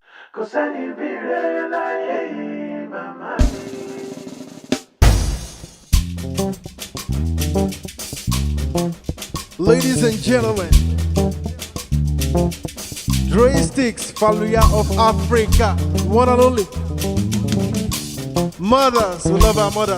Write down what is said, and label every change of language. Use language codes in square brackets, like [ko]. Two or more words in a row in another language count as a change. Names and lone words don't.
[yo] kò sẹ́ni bí rẹ̀ láyé yìí, màmá mi. [en] Ladies and gentlemen, Joysticks, Faluya of Africa, one and only. Mothers, we love our mother.